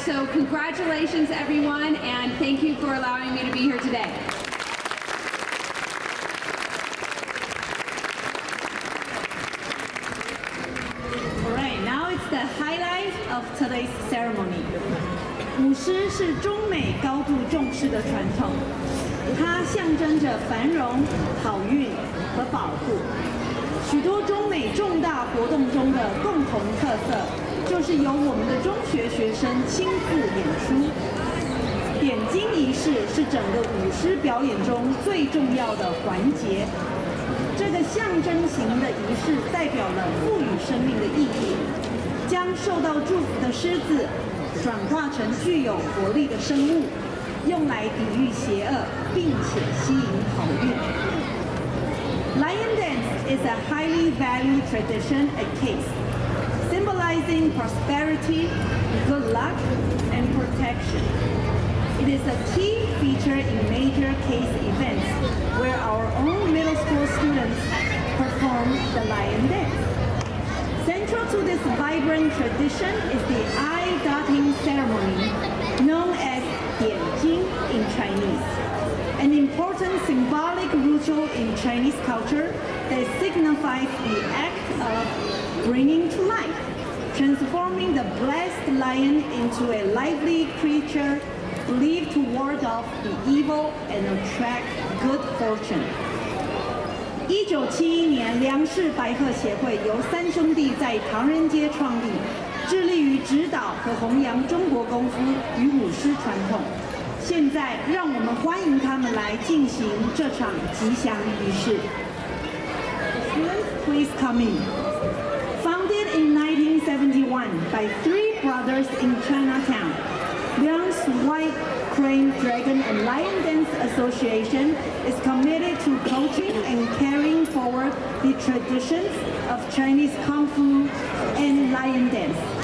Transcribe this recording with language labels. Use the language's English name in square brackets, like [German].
[English] So congratulations everyone, and thank you for allowing me to be here today. All right, now it's the highlight of today's ceremony. [Chinese] 舞狮是中美高度重视的传统，它象征着繁荣、好运和保护。许多中美重大活动中的共同特色，就是由我们的中学学生亲自演出。点睛仪式是整个舞狮表演中最重要的环节。这个象征型的仪式代表了赋予生命的意义，将受到祝福的狮子转化成具有活力的生物，用来抵御邪恶，并且吸引好运。 [English] Lion dance is a highly valued tradition at CAIS, symbolizing prosperity, good luck, and protection. It is a key feature in major CAIS events where our own middle school students perform the lion dance. Central to this vibrant tradition is the eye-dotting ceremony, known as 点睛 in Chinese, an important symbolic ritual in Chinese culture that signifies the act of bringing to life, transforming the blessed lion into a lively creature believed to ward off the evil and attract good fortune. [Chinese] 1971年，梁氏白鹤协会由3兄弟在唐人街创立，致力于指导和弘扬中国功夫与舞狮传统。现在，让我们欢迎他们来进行这场吉祥仪式。 [English] Students, please come in. Founded in 1971 by 3 brothers in Chinatown, Liang's White Crane Dragon and Lion Dance Association is committed to coaching and carrying forward the traditions of Chinese Kung Fu and Lion Dance.